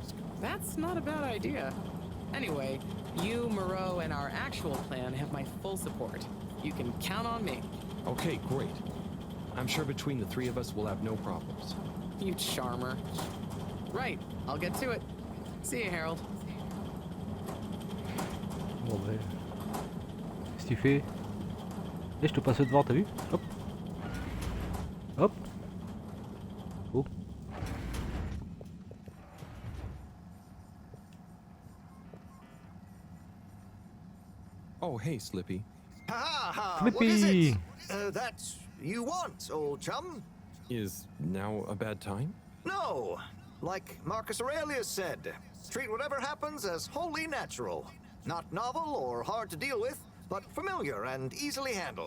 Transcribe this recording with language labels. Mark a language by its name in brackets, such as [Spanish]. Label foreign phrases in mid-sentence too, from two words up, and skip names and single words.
[English] That's not a bad idea. Anyway, you, Moreau, and our actual plan have my full support. You can count on me. Okay, great. I'm sure between the three of us we'll have no problems. You charmer. Right, I'll get to it. See you, Harold. [French] Bon ben. Qu'est-ce que tu fais? Eh, je te passe devant, t'as vu? Hop. Hop. Oh. [English] Oh, hey, Slippy. Ha ha! Flippy. What is it that you want, old chum? Is now a bad time? No, like Marcus Aurelius said, treat whatever happens as wholly natural. Not novel or hard to deal with, but familiar and easily handled.